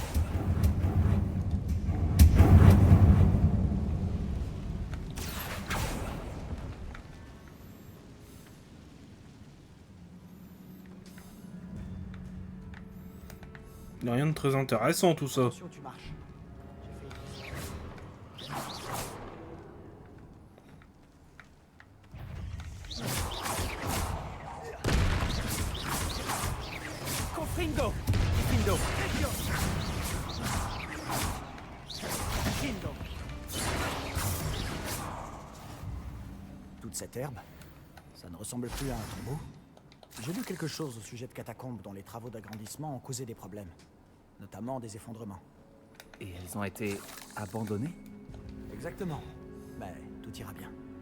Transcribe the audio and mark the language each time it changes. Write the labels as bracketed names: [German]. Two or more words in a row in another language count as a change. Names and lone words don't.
[French] Il n'y a rien de très intéressant tout ça. Attention, tu marches. Confringo. Findo. Findo. Toute cette herbe, ça ne ressemble plus à un tombeau. J'ai lu quelque chose au sujet de catacombes dont les travaux d'agrandissement ont causé des problèmes, notamment des effondrements. Et elles ont été abandonnées? Exactement. Mais tout ira bien.